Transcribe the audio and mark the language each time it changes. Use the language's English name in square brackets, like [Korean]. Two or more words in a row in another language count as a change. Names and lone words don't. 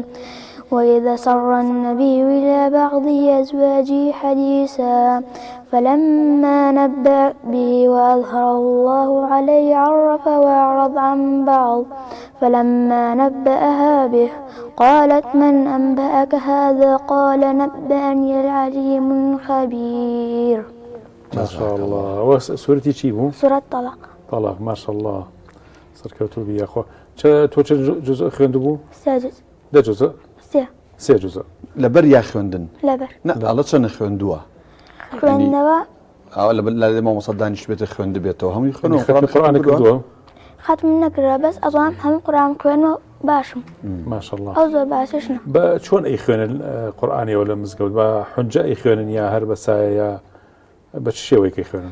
[Arabic] وإذا سر النبي إلى بعض أزواجه حديثا فلما نبأ به وأظهره الله عليه عرف وأعرض عن بعض فلما نبأها به قالت من أنبأك هذا قال نبأني العليم الخبير. ما شاء الله. [Central Kurdish] سورتي چی بوو؟ [Arabic] سورة طلاق. طلاق ما شاء الله. [Central Kurdish] سەرکەوتوو بی یاخوا. تۆ چ جزء خوێندبوو؟ 3 جزء. 10 جزء؟ 3 جزء. لەبەر یا خوێندن؟ لەبەر. ئەڵە چەندە خوێندووە؟ خوێندنەوە لە مامۆستا دانیشت بێتە خوێندە بێتەوە هەمووی خوێنەوە قورآنێک کردووە؟ ختم نەکرا بەس ئەزانم هەموو قورآن خوێنەوە باشم. ماشەڵڵا. ئەو زۆر باشش نە. بە چۆن ئەی خوێنن قورآنیەوە لە مزگەوت بە حونجە ئەی خوێنن یا هەر بەسایە یا بە چ شێوەیەکی خوێنن؟